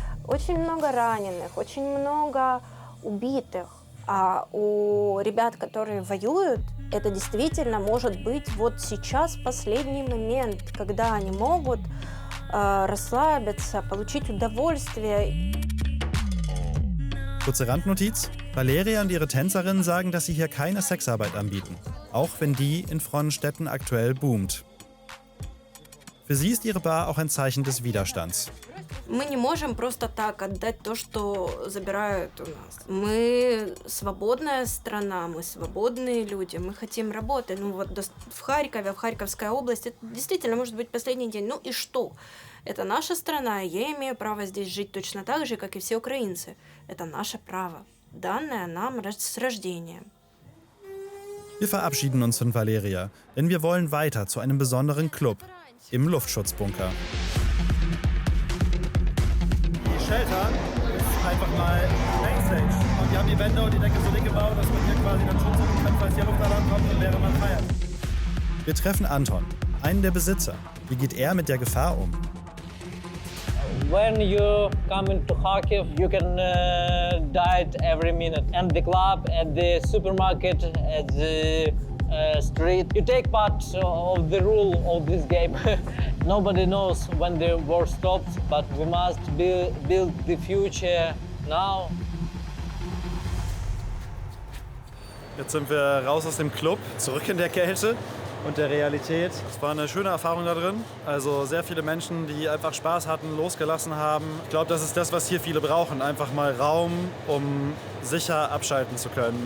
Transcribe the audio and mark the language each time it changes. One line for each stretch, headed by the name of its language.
Russian: Очень много раненых, очень много убитых. А у ребят, которые воюют, это действительно может быть вот сейчас последний момент, когда они могут расслабиться, получить удовольствие.
German: Kurze Randnotiz: Valeria und ihre Tänzerinnen sagen, dass sie hier keine Sexarbeit anbieten, auch wenn die in Fronnenstetten aktuell boomt. Für sie ist ihre Bar auch ein Zeichen des Widerstands.
Russian: Мы не можем просто так отдать то, что забирают у нас. Мы свободная страна, мы свободные люди, мы хотим работать. Ну вот в Харькове, в Харьковской области, это действительно может быть последний день. Ну и что? Это наша страна, и я имею право здесь жить точно так же, как и все украинцы. Это наше право, данное нам с рождения.
German: Wir verabschieden uns von Valeria, denn wir wollen weiter zu einem besonderen Club im Luftschutzbunker. Die Shelter ist einfach mal Mainstage. Und wir haben die Wände und die Decke so dick gebaut, dass man hier quasi dann Schutz suchen kann, falls hier Luftalarm kommt und während man feiert. Wir treffen Anton, einen der Besitzer. Wie geht er mit der Gefahr um?
English: When you come into Kharkiv, you can die every minute. And the club, at the supermarket, at the street, you take part of the rule of this game. Nobody knows when the war stops, but we must build the future now.
German: Jetzt sind wir raus aus dem Club, zurück in der Kälte und der Realität. Es war eine schöne Erfahrung da drin. Also sehr viele Menschen, die einfach Spaß hatten, losgelassen haben. Ich glaube, das ist das, was hier viele brauchen. Einfach mal Raum, um sicher abschalten zu können.